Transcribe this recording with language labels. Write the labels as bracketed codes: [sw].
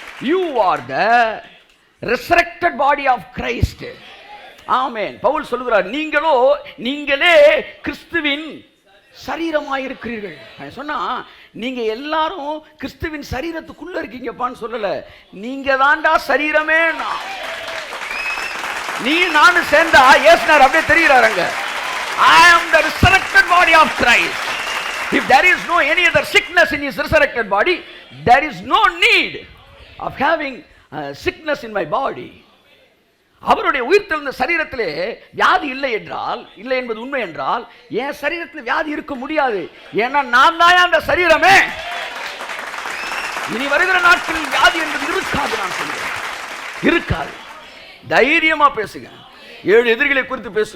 [en] You are the resurrected body of Christ. [ta] ஆமென். பவுல் சொல்லுகிறார், நீங்களே கிறிஸ்துவின் சரீரமாயிருக்கிறீர்கள். சொன்னா நீங்க எல்லாரும் கிறிஸ்துவின் சரீரத்துக்குள்ள இருக்கீங்கப்பான்னு சொல்லல, நீங்க தாண்டா சரீரமே. நீ நானும் சேர்ந்தா இயேசுனார் அப்படியே தெரிகிறாருங்க. [en] I am the resurrected body of Christ. If there is no any other sickness in his resurrected body, there is no need of having sickness in my body. [ta] அவருடைய உயிர்த்தெழுந்த சரீரத்திலே வியாதி இல்லை என்றால், இல்லை என்பது உண்மை என்றால், என் சரீரத்தில் வியாதி இருக்க முடியாது. ஏன்னா நான் தான் அந்த சரீரமே. இனி வருகிற நாட்களில் வியாதி என்பது இருக்காது. நான் சொல்கிறேன், இருக்காது. தைரியமா பேசுங்க. 7 எதிரிகளை குறித்து பேசு.